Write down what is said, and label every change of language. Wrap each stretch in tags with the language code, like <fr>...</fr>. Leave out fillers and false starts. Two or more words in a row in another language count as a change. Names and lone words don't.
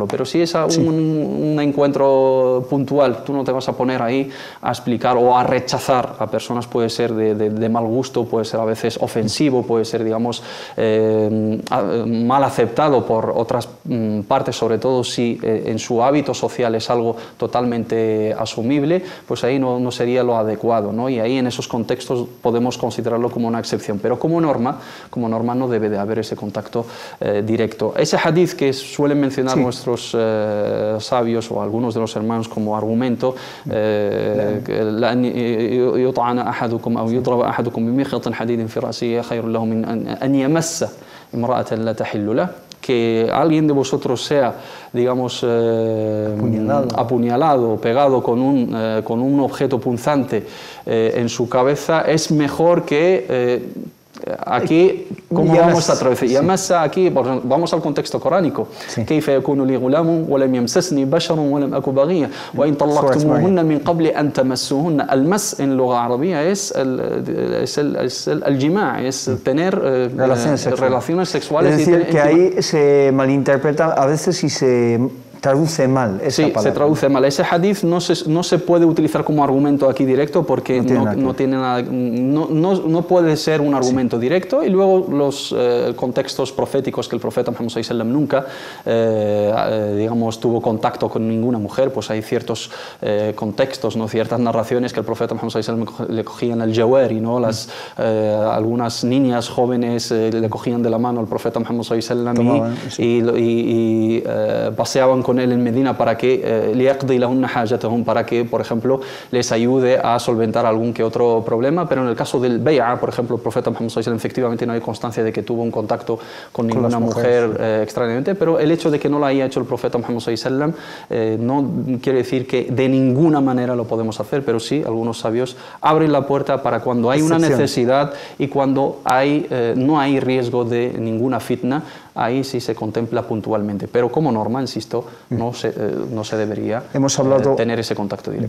<es>Pero si es un encuentro puntual, tú no te vas a poner ahí a explicar o a rechazar a personas, puede ser de mal gusto, puede ser a veces ofensivo, puede ser, digamos, mal aceptado por otras partes, sobre todo si en su hábito social es algo totalmente asumible, pues ahí no sería lo adecuado, ¿no? Y ahí en esos contextos podemos considerarlo como una excepción, pero como norma no debe de haber ese contacto directo. Ese hadith que suelen mencionar nuestros sabios o algunos de los hermanos como argumento,</es> <ar>يطعن أحدكم أو يضرب أحدكم بمخيط حديد في رأسه خير له من أن يمس امرأة لا تحل له,</ar> <es>que alguien de vosotros sea, digamos, apuñalado, pegado con un objeto punzante en su cabeza, es mejor que... Aquí, ¿cómo vamos a traducir? Yamassa, aquí, vamos al contexto coránico.</es> <ar>كيف يكون لي غلام ولم يمسسني بشر ولم أكن بغيا وإن طلقتموهن من قبل أن تمسوهن.</ar> <es>المس en lengua árabe es el jima', es tener relaciones sexuales. Es decir, que ahí se malinterpreta a veces y se traduce mal esa palabra. Se traduce mal. Ese hadith no se puede utilizar como argumento aquí directo porque no puede ser un argumento directo, y luego los contextos proféticos que el profeta Muhammad</es> <ar>صلى الله عليه وسلم</ar> <es>nunca digamos tuvo contacto con ninguna mujer, pues hay ciertos contextos, ¿no? Ciertas narraciones que el profeta Muhammad</es> <ar>صلى الله عليه وسلم</ar> <es>le cogían al jawari, ¿no? Algunas niñas jóvenes le cogían de la mano al profeta Muhammad</es> <ar>صلى الله عليه وسلم</ar> <es>y paseaban con con él en Medina para que para que, por ejemplo, les ayude a solventar algún que otro problema, pero en el caso del Bay'a, por ejemplo, el profeta Muhammad</es> <ar>صلى الله عليه وسلم,</ar> <es>efectivamente no hay constancia de que tuvo un contacto con ninguna mujer extrañamente, pero el hecho de que no lo haya hecho el profeta Muhammad</es> <ar>صلى الله عليه وسلم</ar> <es>no quiere decir que de ninguna manera lo podemos hacer, pero sí, algunos sabios abren la puerta para cuando hay una necesidad y cuando no hay riesgo de ninguna fitna, ahí sí se contempla puntualmente, pero como norma, insisto, no se debería tener ese contacto directo.</es>